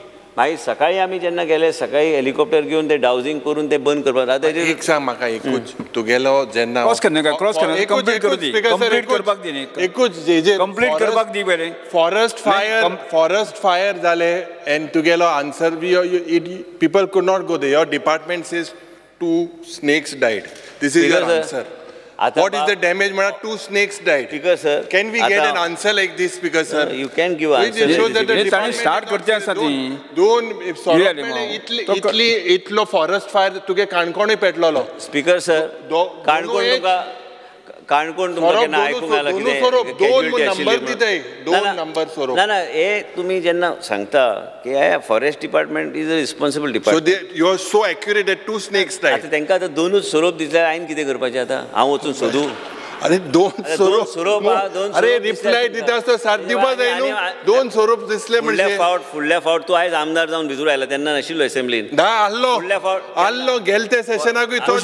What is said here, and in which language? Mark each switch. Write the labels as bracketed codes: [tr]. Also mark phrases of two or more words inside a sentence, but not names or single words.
[kok] मागीर सकाळीं आमी जेन्ना गेले, सकाळीं हेलिकॉप्टर घेवन ते डावजिंग करून ते बंद करपाक. आतां एक सांग म्हाका, एकूच तुगेलो जेन्ना [en] forest fire [kok] जाले एंड तुगेलो आन्सर [en] people could not go there, your department says 2 snakes died. This is your answer. What is the damage? 2 snakes died. Speaker sir, can we get an answer like this, Speaker sir? You can give answer. It shows that the department [kok] start करते आसा ती. इतलो [en] forest fire [kok] तुगे काणकोणूय पेटलोलो. स्पीकर सर, काणकोण तुमकां केन्ना आयकूंक आयला कितें? ना ना, हे तुमी जेन्ना सांगता की [en] forest department is a responsible department. you are so accurate that 2 snakes died. [kok] आतां तांकां आतां 2च सोरोप दिसल्यार हांवें कितें करपाचें आतां? हांव वचून सोदूं? अरे 2 सोरोप अरे रिप्लाय दिता आसतना साथ दिवपा जाय न्हू. 2 सोरोप दिसले म्हणजे फुडल्या फावट तूं आयज आमदार जावन भितूर आयला तेन्ना नाशिल्लो असेंब्लीन. आल्लो गेलते सेशनाकूय तो